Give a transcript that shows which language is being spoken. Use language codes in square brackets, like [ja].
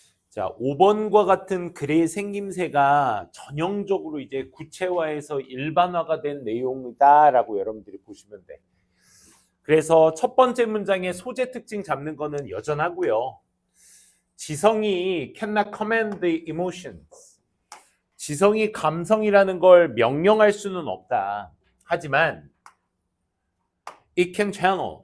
[ko] 자, 5번과 같은 글의 생김새가 전형적으로 이제 구체화해서 일반화가 된 내용이다라고 여러분들이 보시면 돼. 그래서 첫 번째 문장의 소재 특징 잡는 거는 여전하고요. 지성이 [en] cannot command the emotions. [ko] 지성이 감성이라는 걸 명령할 수는 없다. 하지만 [en] it can channel.